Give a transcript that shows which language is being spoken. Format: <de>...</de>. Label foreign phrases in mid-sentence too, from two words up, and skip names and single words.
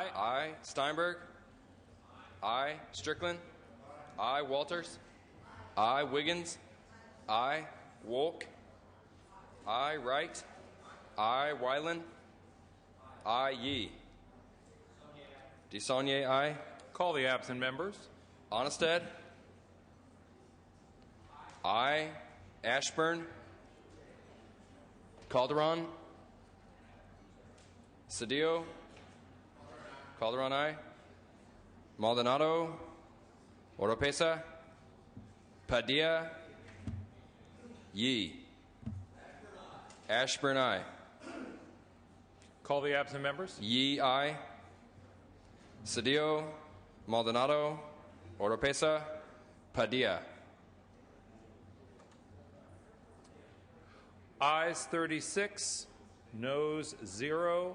<en>aye. Steinberg, aye. Strickland, aye. Walters, aye. Wiggins, aye. Wolk, aye. Wright, aye. Wyland, aye. Yee. DeSaulnier, aye. Call the absent members. Onnested, aye. Ashburn, Calderon, Cedillo, Calderon, aye. Maldonado, Oropesa, Padilla, Yee. Ashburn, aye. Call the absent members. Yee, aye. Cedillo, Maldonado, Oropesa, Padilla. Ayes 36, noes 0.</en>